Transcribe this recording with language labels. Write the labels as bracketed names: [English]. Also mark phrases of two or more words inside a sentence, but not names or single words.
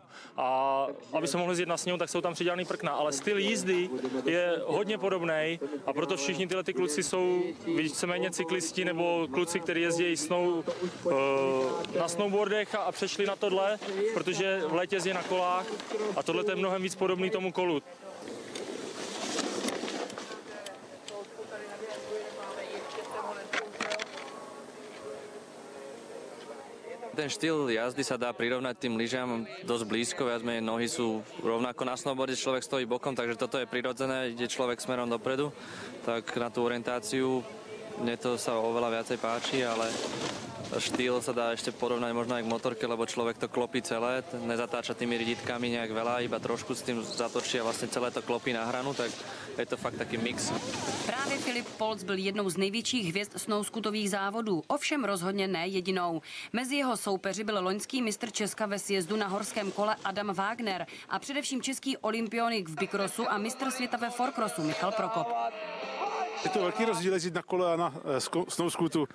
[Czech] A aby se mohli zjet na sněhu, tak jsou tam přidělaný prkna, ale styl jízdy je hodně podobný a proto všichni tyhle kluci jsou víceméně cyklisti nebo kluci, kteří jezdí na snowboardech a přešli na tohle, protože v létě jezdí na kolách a tohle je mnohem víc podobný tomu kolu. [Slovak] Ten štýl jazdy sa dá prirovnať tým lyžám dosť blízko, viac menej nohy sú rovnako na snowboarde, človek stojí bokom, takže toto je prirodzené, ide človek smerom dopredu, tak na tú orientáciu mne to sa oveľa viacej páči, ale štýl sa dá ešte porovnať možno aj k motorke, lebo človek to klopí celé, nezatáča tými riditkami nejak veľa, iba trošku s tým zatočí a vlastne celé to klopí na hranu, tak je to fakt taký mix. [Czech] Právě Filip Polc byl jednou z největších hvězd snowscootových závodů, ovšem rozhodně ne jedinou. Mezi jeho soupeři byl loňský mistr Česka ve sjezdu na horském kole Adam Wagner a především český olympionik v bicrossu a mistr světa ve fourcrossu Michal Prokop. Je to velký rozdíl jezdit na kole a na snowscootu.